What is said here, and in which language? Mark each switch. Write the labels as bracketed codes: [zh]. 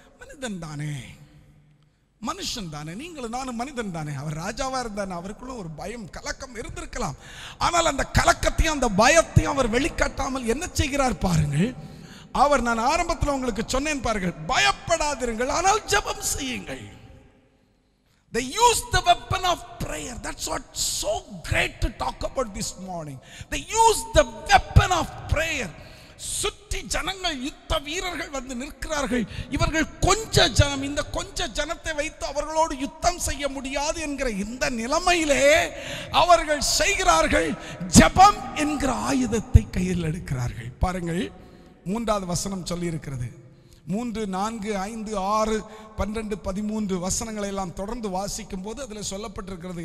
[ta] மனிதன் தானே, மனுஷன் தானே, நீங்களும் நானும் மனிதன் தானே. அவர் ராஜாவா இருந்தானே, அவருக்குள்ள ஒரு பயம், கலக்கம் இருந்திருக்கலாம். ஆனால் அந்த கலக்கத்தையும் அந்த பயத்தையும் அவர் வெளிக்காட்டாமல் என்ன செய்கிறார் பாருங்கள். அவர், நான் ஆரம்பத்தில் உங்களுக்கு சொன்னேன் பாருங்கள், பயப்படாதிருங்கள், ஆனால் ஜெபம் செய்யுங்கள். [en] They used the weapon of prayer. That's what's so great to talk about this morning. They used the weapon of prayer. [ta] சுற்றி ஜனங்கள், யுத்த வீரர்கள் வந்து நிற்கிறார்கள். இவர்கள் கொஞ்ச ஜனம், இந்த கொஞ்ச ஜனத்தை வைத்து அவர்களோடு யுத்தம் செய்ய முடியாது என்கிற இந்த நிலைமையிலே அவர்கள் செய்கிறார்கள், ஜெபம் என்கிற ஆயுதத்தை கையில் எடுக்கிறார்கள். பாருங்கள், 3வது வசனம் சொல்லி இருக்கிறது. 3, 4, 5, 6, 12, 13 வசனங்களை எல்லாம் தொடர்ந்து வாசிக்கும் போது அதில் சொல்லப்பட்டிருக்கிறது.